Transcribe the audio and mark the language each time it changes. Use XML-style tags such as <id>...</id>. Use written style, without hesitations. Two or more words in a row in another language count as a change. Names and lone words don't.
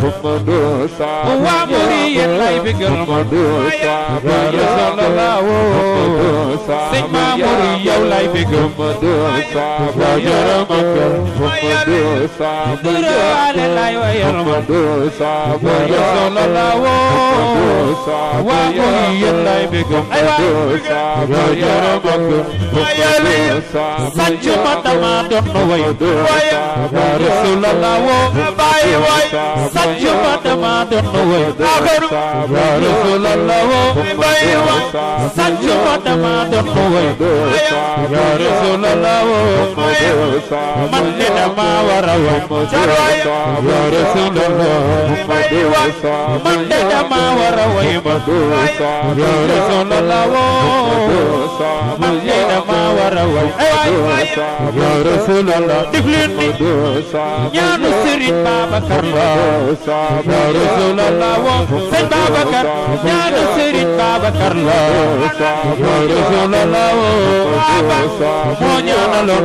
<wo>waa murid lay bigal ma</wo> <ar>يا رسول الله</ar> <wo>sëñ Mamour yow lay bigal ya jara magal duraale lay yarma</wo> <ar>يا رسول الله</ar> <wo>wa yallay begam ay wa yarma ayali sanju madama don way</wo> <ar>يا رسول الله</ar> <wo>bay way sanju madama don way</wo> <ar>يا رسول الله</ar> <wo>bay way sanju madama don way</wo> <ar>يا رسول الله</ar> <wo>man le dama wara way</wo> <ar>يا رسول الله</ar> <wo>man le dama wara way ya Rasulallah man le dama wara way</wo> <ar>يا رسول الله</ar> <wo>diflin ni ñaanu Serigne Babacar</wo> <ar>يا رسول الله</ar> <wo>Serigne Babacar ñaanu Serigne Babacar</wo> <ar>يا رسول الله</ar> <wo>moo ñaanaloon</wo>